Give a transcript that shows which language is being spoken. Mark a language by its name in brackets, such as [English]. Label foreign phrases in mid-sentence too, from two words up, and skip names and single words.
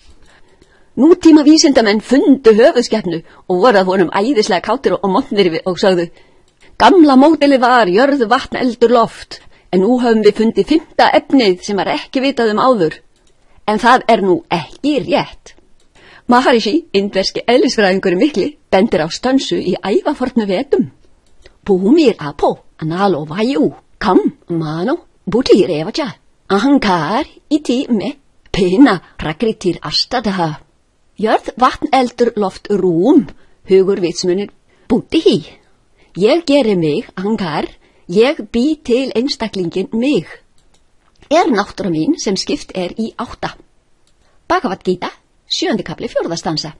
[Icelandic] Nútíma vísindamenn fundu höfuðskepnu og voru að honum æðislega kátir og montnir og sögðu: Gamla módeli var jörð, vatn, eldur, loft, en nú höfum við fundið 5. efnið sem var ekki vitað áður. En það nú ekki rétt. Maharishi, indverski eðlisfræðingurinn mikli, bendir á stönsu í ævafornu vetum. [Sanskrit] Bhumir apo, analo vayu, kam, mano, buddhi revacha, ahankar, iti me, pena, prakritir astadaha. [Icelandic] Jörð, vatn, eldur, loft, rúm, hugur, vitsmunir, buddhi. Ég geri mig, ahankar, ég bý til einstaklingin mig. Náttúra mín sem skipt í 8. Bhagavad Gita, 7. kapli 4. stansa.